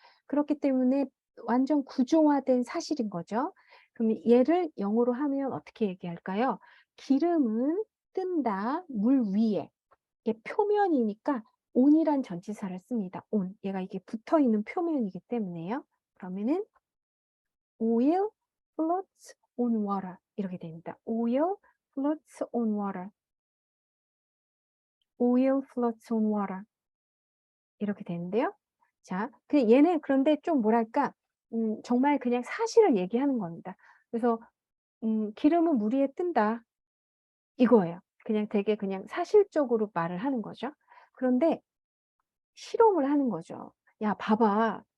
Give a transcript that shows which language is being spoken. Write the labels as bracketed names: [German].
[Korean] 그렇기 때문에 완전 구조화된 사실인 거죠. 그럼 얘를 영어로 하면 어떻게 얘기할까요? "기름은 뜬다 물 위에." 이게 표면이니까 on이란 전치사를 씁니다. [English] on. [Korean] 얘가 이게 붙어 있는 표면이기 때문에요. 그러면은 [English] "Oil floats on water." [Korean] 이렇게 됩니다. [English] "Oil floats on water." "Oil floats on water." [Korean] 이렇게 되는데요. 자, 얘는 그런데 좀 뭐랄까 정말 그냥 사실을 얘기하는 겁니다. 그래서 "기름은 물 위에 뜬다." 이거예요. 그냥 되게 그냥 사실적으로 말을 하는 거죠. 그런데 실험을 하는 거죠. "야 봐봐.